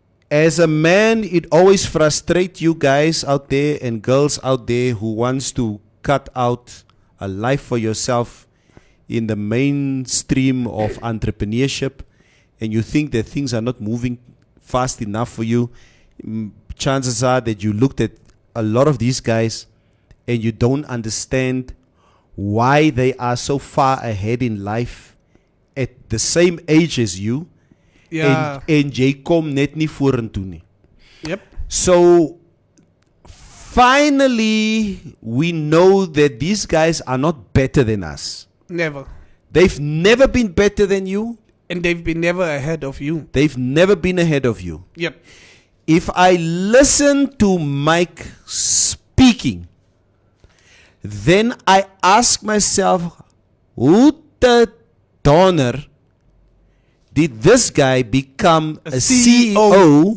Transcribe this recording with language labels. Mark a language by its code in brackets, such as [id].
[en] As a man, it always frustrates you guys out there and girls out there who wants to cut out a life for yourself in the mainstream of entrepreneurship, and you think that things are not moving fast enough for you. Chances are that you looked at a lot of these guys and you don't understand why they are so far ahead in life at the same age as you. Yeah. [af] En jy kom net nie vorentoe nie. [en] Yep. So finally we know that these guys are not better than us. Never. They've never been better than you. And they've been never ahead of you. They've never been ahead of you. Yep. If I listen to Mike speaking, then I ask myself, [af] hoe [en] the donor did this guy become a CEO